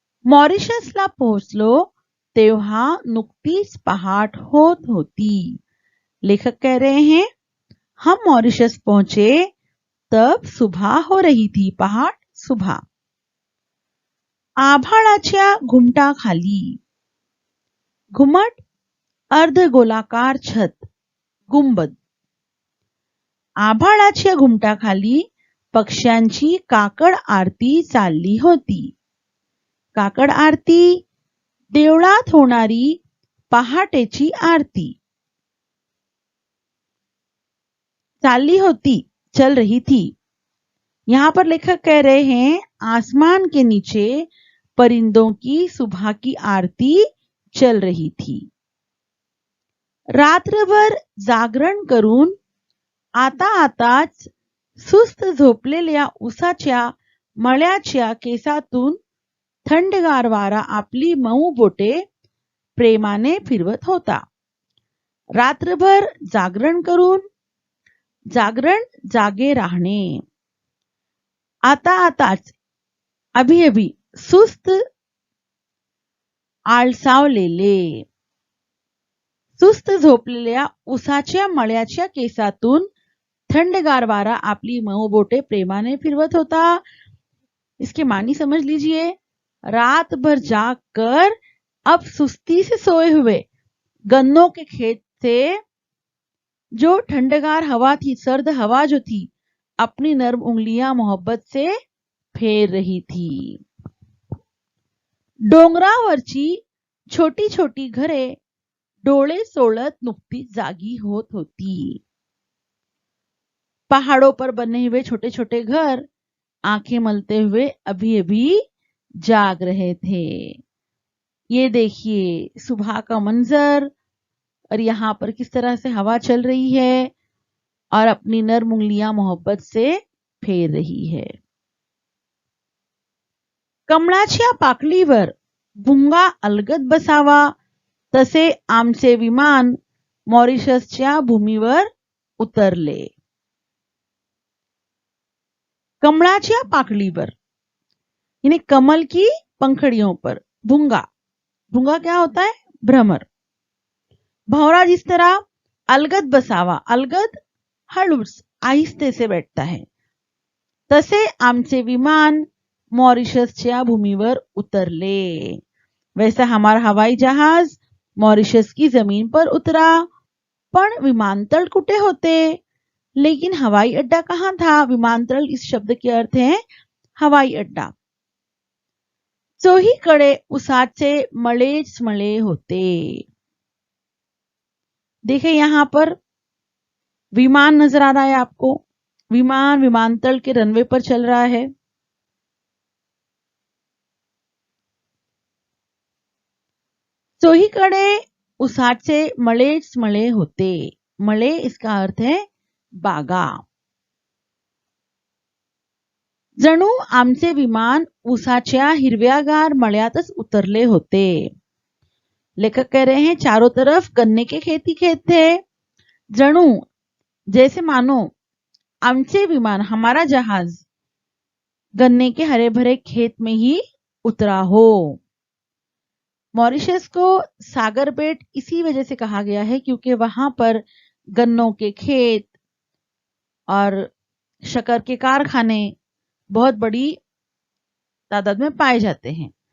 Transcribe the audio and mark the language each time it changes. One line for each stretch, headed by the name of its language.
Marathi: मॉरिशसला पोहोचलो तेव्हा नुकतीच पहाट होत होती.
Hindi: लेखक कह रहे हैं हम मॉरिशस पहुंचे तब सुबह हो रही थी.
Marathi: पहाट सुबह. आभाळाच्या घुमटाखाली. घुमट अर्धगोलाकार छत. गुंबद. आभाळाच्या घुमटाखाली पक्ष्यांची काकड आरती चालली होती. काकड आरती देवळात होणारी पहाटेची आरती. चालली होती,
Hindi: चल रही थी. यहाँ पर लेखक कह रहे हैं आसमान के नीचे परिंदों की सुबह की आरती चल रही थी.
Marathi: रात्रभर जागरण करून आता आताच सुस्त झोपलेल्या उसाच्या मळ्याच्या केसातून थंडगार वारा आपली मऊ बोटे प्रेमाने फिरवत होता. रात्रभर जागरण करून. जागरण जागे राहणे. आता आताच.
Hindi: अभी अभी.
Marathi: सुस्त आळसावलेले. सुस्त झोपलेल्या उसाच्या मळ्याच्या केसातून थंडगार वारा आपली मऊ बोटे प्रेमाने फिरवत होता.
Hindi: इसके मानी समझ लीजिए. रात भर जाग कर अब सुस्ती से सोए हुए गन्नों के खेत से जो ठंडगार हवा थी, सर्द हवा जो थी, अपनी नर्म उंगलियां मोहब्बत से फेर रही थी.
Marathi: डोंगरावरची छोटी छोटी घरे डोळे सोलत नुकतीच जागी होत होती.
Hindi: पहाड़ों पर बने हुए छोटे छोटे घर आंखें मलते हुए अभी अभी जाग रहे थे. ये देखिए सुबह का मंजर और यहाँ पर किस तरह से हवा चल रही है और अपनी नर्म उंगलियां मोहब्बत से फेर रही है.
Marathi: कमळाच्या पाकळीवर भुंगा अलगद बसावा तसे आमचे विमान मॉरिशसच्या भूमीवर उतरले. कमळाच्या पाकळीवर
Hindi: यानी कमल की पंखड़ियों पर. भुंगा. भुंगा क्या होता है? भ्रमर. भौरा जिस तरह
Marathi: अलगद बसावा. अलगद हळूच
Hindi: आहिस्ते से बैठता है.
Marathi: तसे आमचे विमान मॉरिशसच्या भूमीवर उतरले.
Hindi: वैसा हमारा हवाई जहाज मॉरिशस की जमीन पर उतरा.
Marathi: पण विमानतळ कुठे होते?
Hindi: लेकिन हवाई अड्डा कहाँ था? विमानतळ इस शब्द के अर्थ है हवाई अड्डा.
Marathi: चोहीकडे उसाचे मळेच मळे होते.
Hindi: देखिए यहाँ पर विमान नजर आ रहा है आपको. विमान विमानतल के रनवे पर चल रहा है.
Marathi: चोहीकडे उसाचे मळेच मळे होते.
Hindi: मळे इसका अर्थ है बागा.
Marathi: जणू आमचे विमान उसाच्या हिरव्यागार मळ्यातच उतरले होते.
Hindi: लेखक कह रहे हैं चारों तरफ गन्ने के खेत ही खेत थे. जणू जैसे मानो
Marathi: आमचे विमान
Hindi: हमारा जहाज गन्ने के हरे भरे खेत में ही उतरा हो. मॉरिशस को सागर बेट इसी वजह से कहा गया है क्योंकि वहां पर गन्नों के खेत और शक्कर के कारखाने बहुत बड़ी तादाद में पाए जाते हैं.